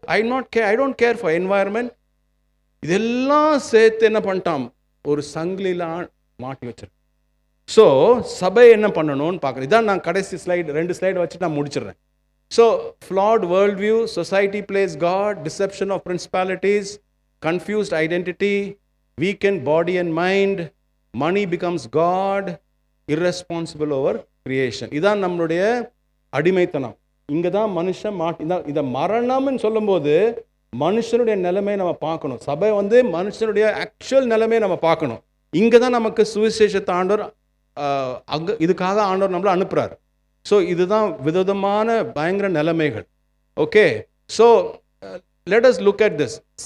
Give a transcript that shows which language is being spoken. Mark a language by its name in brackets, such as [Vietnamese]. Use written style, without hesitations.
[English] I don't care for environment. [Tamil] இதெல்லாம் சேர்த்து என்ன பண்ணிட்டான், ஒரு சங்கிலியில் மாட்டி வச்சிருக்கேன். ஸோ சபை என்ன பண்ணணும்னு பார்க்குறேன். இதான் நான் கடைசி ஸ்லைடு, 2 ஸ்லைடு வச்சு நான் முடிச்சிடுறேன். [English] So flawed worldview, society plays God, deception of principalities, confused identity, weakened body and mind, money becomes God, irresponsible over creation. [Tamil] இதான் நம்மளுடைய அடிமைத்தனம். இங்கே தான் மனுஷன் இதை மரணம்னு சொல்லும்போது மனுஷனுடைய நிலைமை நம்ம பார்க்கணும். சபை மனுஷனுடைய ஆக்சுவல் நிலைமையை நம்ம பார்க்கணும். இங்கே தான் நமக்கு சுவிசேஷத்தை ஆண்டவர் இதுக்காக ஆண்டவர் நம்மளை அனுப்புகிறார். [English] so [Tamil] இதுதான் விதவிதமான பயங்கர நிலைமைகள். [English] Okay, so let us look at this.